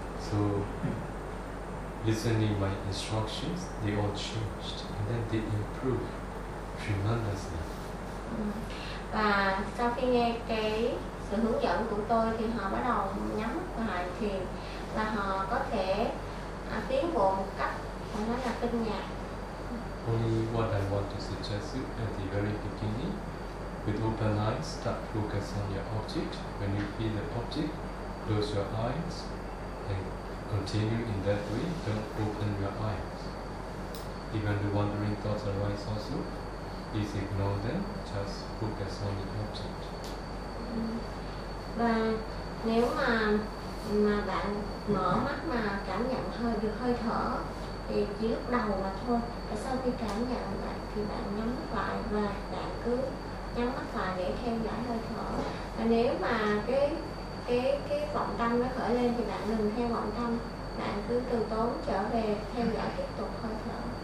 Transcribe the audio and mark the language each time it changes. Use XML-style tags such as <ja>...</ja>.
<en>So listening my instructions, they all changed and then they improved tremendously.</en> <vi>Và sau khi nghe cái sự hướng dẫn của tôi thì họ bắt đầu nhắm mắt lại thiền và họ có thể tiến bộ một cách không nói là kinh ngạc.</vi> <en>Only what I want to suggest you at the very beginning, with open eyes, start focus on your object. When you feel the object, close your eyes and continue in that way. Don't open your eyes. Even the wandering thoughts arise also, please ignore them. Just focus on the object.</en> <vi>Và nếu mà bạn mở mắt mà cảm nhận được hơi thở. Thì chỉ lúc đầu mà thôi, và sau khi cảm nhận lại thì bạn nhắm mắt lại và bạn cứ nhắm mắt lại để theo dõi hơi thở. Và nếu mà cái vọng tâm nó khởi lên thì bạn đừng theo vọng tâm, bạn cứ từ tốn trở về theo dõi tiếp tục hơi thở.</vi>